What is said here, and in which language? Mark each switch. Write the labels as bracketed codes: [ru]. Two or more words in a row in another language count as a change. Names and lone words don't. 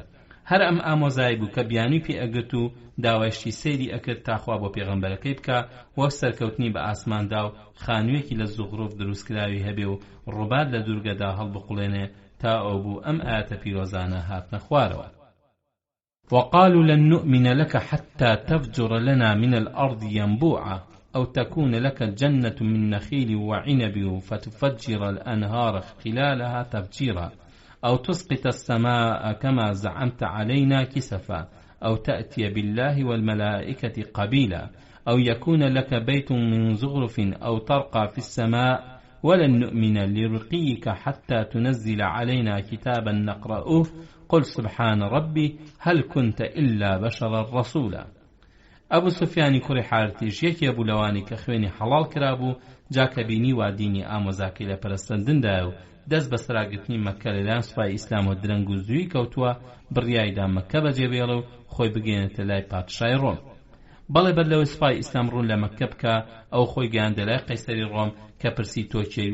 [ckb] هەر ئەم ئامۆزایی بوو کە بیانووی پێ ئەگرت و داوایشتی سەیری ئەکرد تاخوا بۆ پێغەمبەرەکەی بکە وەک سەرکەوتنی بە ئاسماندا و خانوویەکی لە زوغڕوف دروستکراوی هەبێ و ڕووبار لە دوورگەدا هەڵبقوڵێنێ تا ئەو بوو ئەم ئاەتە پیرۆزانە هاتنە خوارەوە. [ar] وقالوا لن نؤمن لك حتى تفجر لنا من الأرض ينبوعا أو تكون لك جنة من نخيل وعنب فتفجر الأنهار خلالها تفجيرا أو تسقط السماء كما زعمت علينا كسفا أو تأتي بالله والملائكة قبيلا أو يكون لك بيت من زخرف أو ترقى في السماء ولن نؤمن لرقيك حتى تنزل علينا كتابا نقرأه قل سبحان ربي هل كنت إلا بشرا رسولا. [ckb] ئەبوو سوفیانی کوڕی حارثیش یەکێ بوو لەوانی کە خوێنی حەڵال کرابوو، جا کە بینی وا دینی ئامۆزاکەی لە پەرستەندندایە و دەست بە سراگرتنی مەککە لەلایەن سوپای ئیسلام و درەنگ و زووی کەوتووە، بڕیایدا مەککە بەجێبێڵە و خۆی بگەێنێتە لای پادشای ڕۆم. بەڵێ بەر لەوەی سوپای ئیسلام ڕوون لە مەککە بکە، ئەو خۆی گەیاندە لای قەیسەری ڕۆم کە پرسی تۆ کێی؟